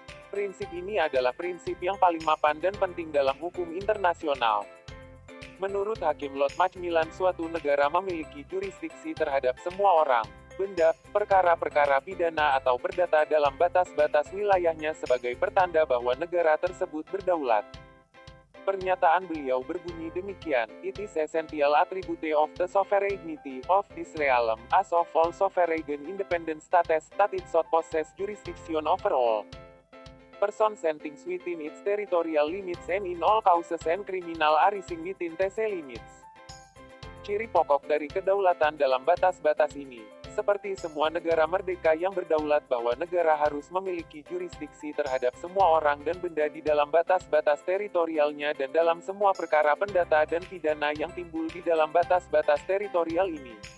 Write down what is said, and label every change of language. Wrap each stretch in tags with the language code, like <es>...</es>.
<id>Prinsip ini adalah prinsip yang paling mapan dan penting dalam hukum internasional. Menurut Hakim Lord Macmillan, suatu negara memiliki jurisdiksi terhadap semua orang, benda, perkara-perkara pidana atau perdata dalam batas-batas wilayahnya sebagai pertanda bahwa negara tersebut berdaulat. Pernyataan beliau berbunyi demikian,</id> <en>"It is essential attribute of the sovereignty of this realm, as of all sovereign independent states, that it should possess jurisdiction over all persons and things within its territorial limits and in all causes and criminal arising within these limits."</en> <id>Ciri pokok dari kedaulatan dalam batas-batas ini, seperti semua negara merdeka yang berdaulat, bahwa negara harus memiliki jurisdiksi terhadap semua orang dan benda di dalam batas-batas teritorialnya dan dalam semua perkara pendata dan pidana yang timbul di dalam batas-batas teritorial ini.</id>